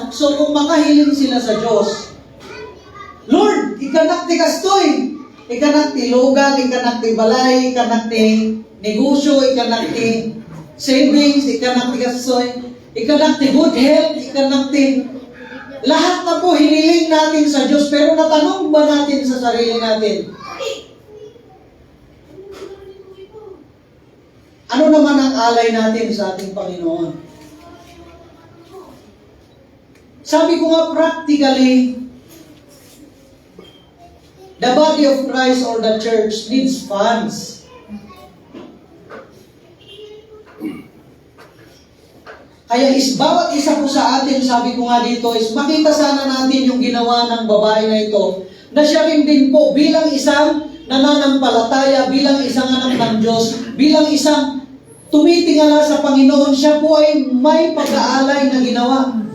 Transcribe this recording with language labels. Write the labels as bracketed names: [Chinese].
[Filipino] So kung makahiling sila sa Diyos, [Iloko] Lord, ikanak ti kastoy, ikanak ti lugan, ikanak ti balay, ikanak ti negosyo, ikanak ti savings, ikanak ti kastoy, ikanak ti good health, ikanak ti [Filipino] lahat na po hiniling natin sa Diyos. Pero natanong ba natin sa sarili natin, ano naman ang alay natin sa ating Panginoon? Sabi ko nga [English] practically, the body of Christ or the church needs funds. [Filipino] Kaya bawat isa po sa atin, sabi ko nga dito, is makita sana natin yung ginawa ng babae na ito, na siya rin din po bilang isang nananampalataya, bilang isang anak ng Diyos, bilang isang tumitingala sa Panginoon, siya po ay may pag-aalay na ginawa.